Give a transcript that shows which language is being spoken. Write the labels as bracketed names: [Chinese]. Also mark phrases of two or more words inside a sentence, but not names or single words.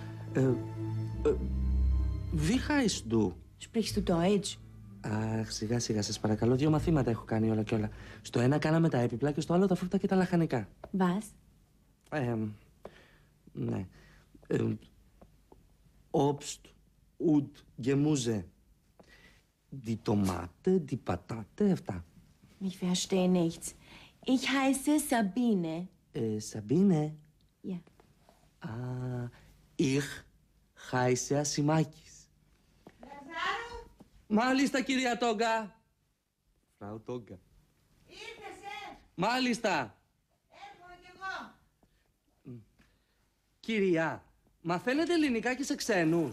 [German] Wie heißt du? Sprichst du Deutsch? [Greek] Αχ, σιγά σιγά, σας παρακαλώ. 2 μαθήματα έχω κάνει όλα και όλα. Στο ένα κάναμε τα έπιπλα και στο άλλο τα φρούτα και τα λαχανικά. [German] Was? [Greek] Ναι. [German] Obst und Gemüse. Die Tomate, die Patate, [Greek] αυτά. [German] Ich verstehe nichts. Ich heiße Sabine. Sabine? Ja. Ich heiße [Greek] Ασημάκης. Λαζάρου! Μάλιστα, κυρία Τόγκα. [German] Frau Toga. [Greek] Ήρθεσαι! Μάλιστα. Έρχομαι κι εγώ. Κυρία, μαθαίνετε ελληνικά και σε ξένους?